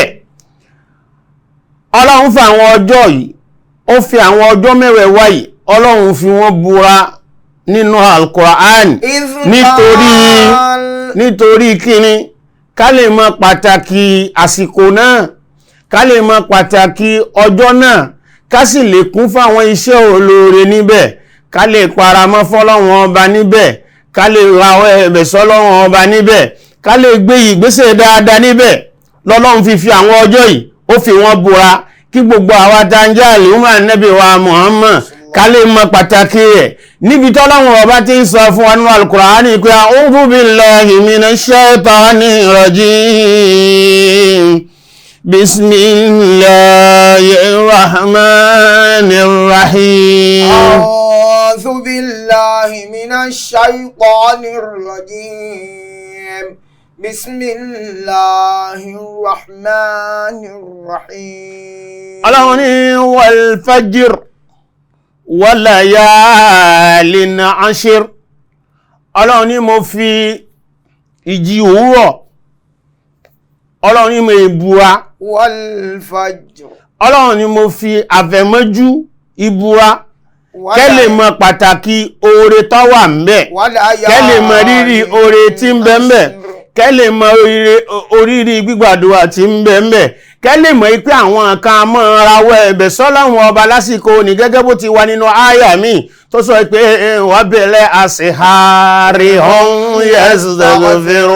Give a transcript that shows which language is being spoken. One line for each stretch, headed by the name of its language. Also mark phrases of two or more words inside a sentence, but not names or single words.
Yoruba: Ọlọ́run fún àwọn ọjọ́ yìí ó fi àwọn ọjọ́ mẹ́wẹ̀ẹ̀wá yìí Ọlọ́run fi wọ́n búra nínú Al-Qur'an nítorí kíni ká lè mọ pàtàkì àsìkò náà, ká lè mọ pàtàkì ọjọ́ náà, ká sì lè kún fún àwọn iṣẹ́ olóore níbẹ̀, ká lè paramọ́ fọ́lọ́run ọba níbẹ̀, ká lè rawọ́ ẹ̀bẹ̀ sọ́lọ́run ọba níbẹ̀, ká lè gbé ìgbésẹ̀ dáadáa níbẹ̀. Lọ́lọ́run fi àwọn ọjọ́ yìí ó fi wọ́n búra kí gbogbo àwa tá ń jẹ́ àlùmọ́ Ànábì wa Muhammad ká lè mọ pàtàkì rẹ̀ níbi tọ́lọ́run ọba ti ń sọ fún wa nínú Al-Qur'ani pé
Arabic: أعوذ بالله من الشيطان الرجيم بسم الله الرحمن الرحيم. أعوذ بالله من الشيطان الرجيم. بسم الله الرحمن الرحيم.
Yoruba: Ọlọ́run ní
Arabic: والفجر وليال عشر.
Yoruba: Ọlọ́run ní mo fi ìjì òwúrọ̀, Ọlọ́run ní mo ìbúra.
Arabic: والفجر.
Yoruba: Ọlọ́run ní mo fi àfẹ̀mọ́jú ìbúra kẹ́lẹ̀ mọ pàtàkì oore tó wà ńbẹ̀, kẹ́lẹ̀ mọ rírì oore tí ń bẹ ńbẹ̀, kẹ́lẹ̀ mọ oríire gbígbàdúrà tí ń bẹ ńbẹ̀, kẹ́lẹ̀ mọ̀ pé àwọn kan mọ́ rawọ́ ẹ̀bẹ̀ sọ́lọ́run ọba lásìkò ní gẹ́gẹ́ bó ti wà nínú àyà mi tó sọ pé wà bẹ̀rẹ̀ àṣehàrí ọ̀hún yastaghfiru.